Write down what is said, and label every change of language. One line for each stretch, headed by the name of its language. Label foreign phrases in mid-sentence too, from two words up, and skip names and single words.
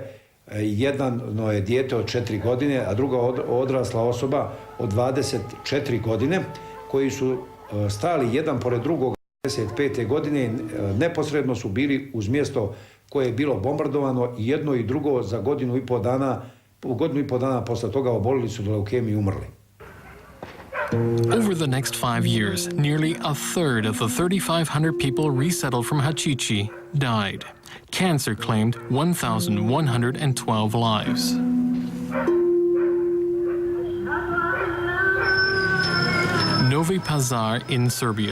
Serbian: Jedno je dijete od 4 godine, a druga odrasla osoba od 24 godine, koji su stali jedan pored drugog 25. godine, neposredno su bili uz mjesto koje je bilo bombardovano i jedno i drugo za godinu i po dana posle toga obolili su od leukemije i umrli.
English: Over the next 5 years, nearly a third of the 3,500 people resettled from Hachichi died. Cancer claimed 1,112 lives. Novi Pazar in Serbia.